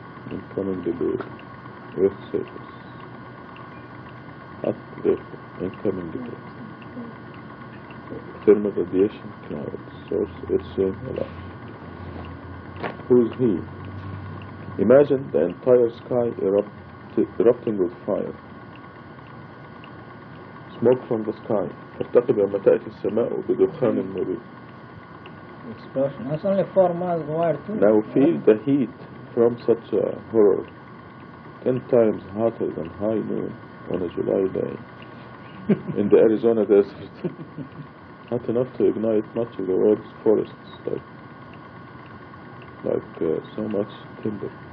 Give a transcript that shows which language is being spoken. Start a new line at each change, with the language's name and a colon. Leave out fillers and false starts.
English: Incoming debris, Earth surface. Hot vapor, incoming debris. Thermal radiation cloud, source H.J. Melash. Who's he? Imagine the entire sky erupting with fire. Smoke from the sky.
Arabic: فارتقب يوم تأتي السماء بدخان مبين.
English: Explosion. That's only 4 miles wide too. Now feel the heat from such a horror. 10 times hotter than high noon on a July day in the Arizona desert. Not enough to ignite much of the world's forests, like so much timber.